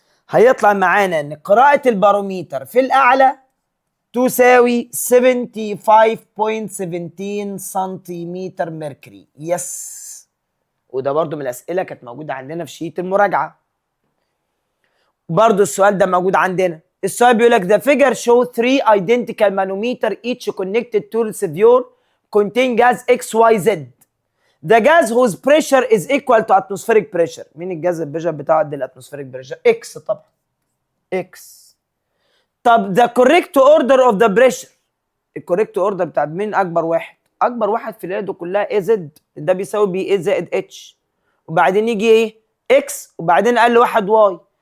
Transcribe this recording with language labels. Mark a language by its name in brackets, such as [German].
[Arabic] هيطلع معانا ان قراءة الباروميتر في الاعلى تساوي 75.17 سنتيمتر ميركوري. يس، وده برضو من الاسئله كانت موجوده عندنا في شيت المراجعه. برضو السؤال ده موجود عندنا. السؤال بيقول لك [English] the figure show 3 identical manometer each connected to reservoir contain gas XYZ. The gas whose pressure is equal to atmospheric pressure. [Arabic] مين الجاز البريشر بتاعه قد الاتموسفيريك بريشر؟ اكس طبعا. اكس. طب [English] the correct order of the pressure. [Arabic] الكوريكت اوردر بتاع مين اكبر واحد؟ اكبر واحد في اليد كلها اي زد، ده بيساوي بي اي زائد اتش، وبعدين يجي ايه؟ اكس، وبعدين اقل واحد واي.